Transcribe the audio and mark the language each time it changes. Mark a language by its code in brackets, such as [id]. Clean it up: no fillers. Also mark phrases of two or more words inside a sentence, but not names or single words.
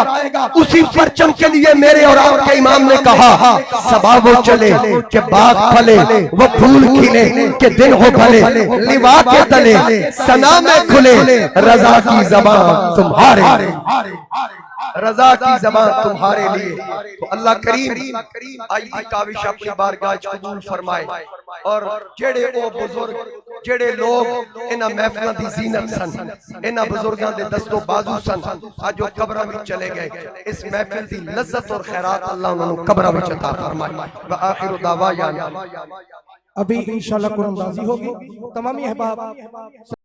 [ur] اسی پرچم کے لیے میرے اور آپ کے امام نے کہا صبا وہ چلے کہ باغ پھلے وہ پھول کھلے کہ دن ہو بھلے لوا کے تلے ثنا میں کھلے رضا کی زبان تمہارے رضا کی زبان تمہارے لیے. [pa] تو اللہ کریم آئی دی کاوش اپنی بارگاہ قبول فرمائے. اور جڑے او بزرگ جڑے لوگ انہاں محفلاں دی زینت سن انہاں بزرگاں دے دست و بازو سن اج وہ قبراں وچ چلے گئے. اس محفل دی لذت اور خیرات اللہ انہاں نوں قبراں وچ عطا فرمائے. [ar] وآخر دعوانا [ur] ابھی انشاءاللہ قرآن بازی ہوگی. تمامی احباب